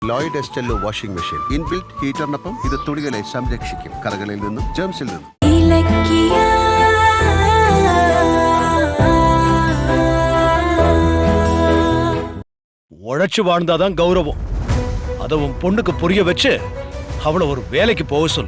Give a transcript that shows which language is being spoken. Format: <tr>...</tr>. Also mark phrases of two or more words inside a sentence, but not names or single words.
<ml>ലോയിഡ് എസ്റ്റെല്ലോ</ml> <en>washing machine inbuilt</en> <ml>ഹീറ്ററിനൊപ്പം ഇത് തുണികളെ സംരക്ഷിക്കും കറകളിൽ നിന്നും ജേംസിൽ നിന്നും.</ml> <ta>உழைச்சு வாழ்ந்தாதான் கௌரவம். அதை உன் பொண்ணுக்கு புரிய வச்சு அவளை ஒரு வேலைக்கு போக சொல்லு.</ta>